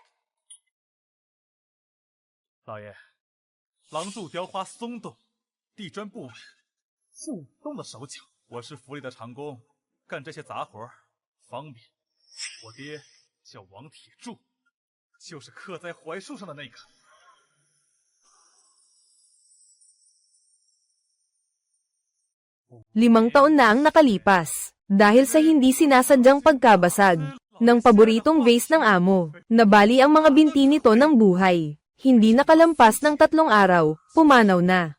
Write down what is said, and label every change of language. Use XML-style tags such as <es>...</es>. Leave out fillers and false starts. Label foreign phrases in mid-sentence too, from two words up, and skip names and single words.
<zh>老爷。廊柱雕花松动，地砖不稳，是舞动的手脚。我是府里的长工，干这些杂活方便。我爹叫王铁柱，就是刻在槐树上的那个。</zh> <tl>Limang taon na ang nakalipas, dahil sa hindi sinasadyang pagkabasag ng paboritong vase ng amo, nabali ang mga binti nito ng buhay. Hindi nakalampas ng 3 araw, pumanaw na.</tl>